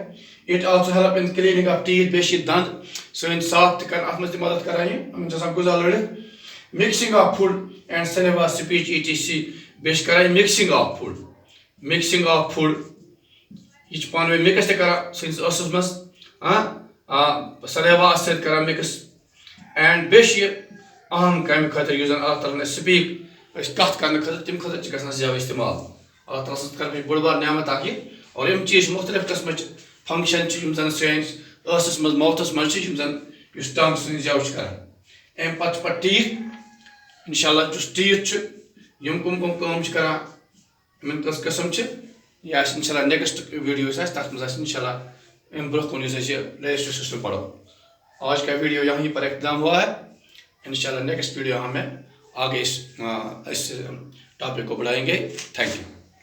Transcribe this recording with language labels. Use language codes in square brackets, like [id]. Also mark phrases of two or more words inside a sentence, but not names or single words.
[en] It also help in cleaning of teeth [ks] बेश दंद सन साफ कर अत मज मदद कर गुजा लड़ित [en] mixing of food and saliva speech [ks] etc बेश कर [en] mixing of [ks] फूड यह पान वे मिक्स कर सस मज सलेवा कर मिक्स एंड बेश अहम कम खतर अल्लाह ताला स्पीक कत कर तम खतर ज्यादा इस्तेमाल अल्लाह ताला कर बड़ बार नियामत और यम चीज मुख्तलिफ किस्म फंक्शन जन सस मज माउथस मज टंग सन जव कर अम पे टीथ इंशाल्लाह टीथ यम कम कर किस्म यह इंशाल्लाह [en] next video [ks] तथ मज इंशाल्लाह अम ब्रोह कुन [en] digestive system [ks] पढ़ो. [hi] आज का वीडियो यहीं पर इख्तिताम हुआ है. इंशाल्लाह [en] next video [hi] हमें आगे इस टॉपिक को बढ़ाएंगे. [en] Thank you.